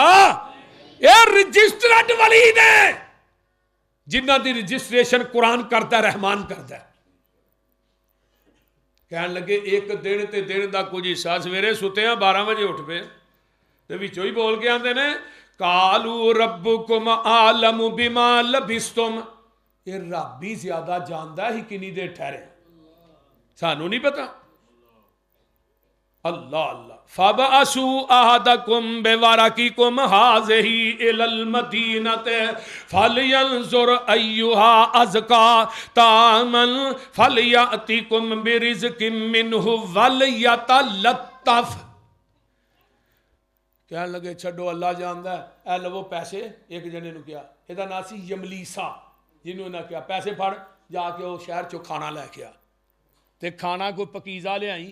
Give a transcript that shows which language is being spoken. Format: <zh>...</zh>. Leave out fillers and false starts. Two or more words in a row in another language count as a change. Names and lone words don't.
<pa>ایہ رجسٹرڈ ولی نے جنہاں دی رجسٹریشن قرآن کرتا، رحمان کرتا. کہن لگے اک دن تے دن کا کچھ حصہ سویرے ستے ہیں 12 بجے اٹھ پے تے وچوں ہی بول کے آتے نے</pa> <ar>قالوا ربكم أعلم بما لبثتم,</ar> <pa>ایہ رب ہی زیادہ جانتا ہی کنی دیر ٹھہرے، سانوں نہیں پتا.</pa> <ar>الله الله، فابعثوا أحدكم بورقكم هذه إلى المدينة فلينظر أيها أزكى طعاما فليأتكم برزق منه وليتلطف.</ar> <pa>کہنے لگے چھڈو اللہ جاندا ہے، اے لوو پیسے. اک جنے نوں کہا، ایہدا نام سی یملیسا، جنہاں نے انہاں کہا پیسے پھڑ جا کے او شہر چوں کھانا لے کے آ، تے کھانا کوئی پاکیزہ لیائیں.</pa>